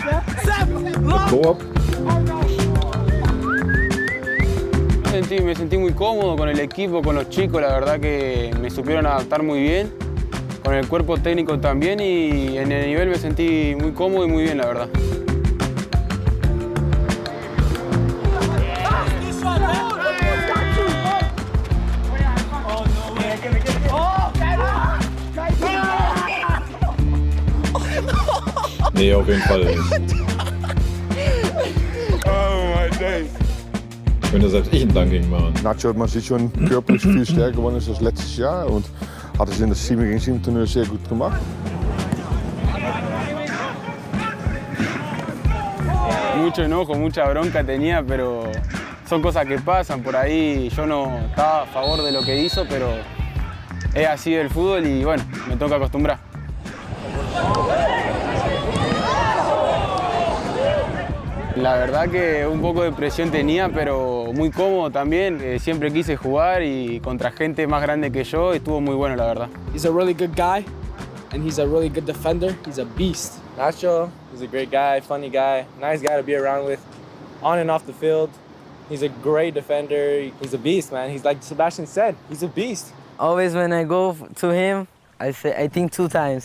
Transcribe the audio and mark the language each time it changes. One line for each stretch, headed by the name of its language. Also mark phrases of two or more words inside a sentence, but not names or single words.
Spanish: Me sentí muy cómodo con el equipo, con los chicos, la verdad que me supieron adaptar muy bien, con el cuerpo técnico también y en el nivel me sentí muy cómodo y muy bien, la verdad.
German: Nee, auf jeden Fall nicht.
English: Oh my days.
German: Könnte selbst ich ein Dunking machen. Nacho hat man sich schon körperlich viel stärker geworden als letztes Jahr und hat es in das 7 gegen 7 Turnier sehr gut gemacht.
Spanish: Mucho enojo, mucha bronca tenía, pero son cosas que pasan. Por ahí yo no estaba a favor de lo que hizo, pero es así el fútbol y bueno, me toca acostumbrar. La verdad que un poco de presión tenía, pero muy cómodo también. Siempre quise jugar y contra gente más grande que yo estuvo muy bueno, la verdad.
English: He's a really good guy, and he's a really good defender. He's a beast. Nacho, he's a great guy, funny guy, nice guy to be around with, on and off the field. He's a great defender. He's a beast, man. He's like Sebastian said, he's a beast. Always when I go to him, I think 2 times.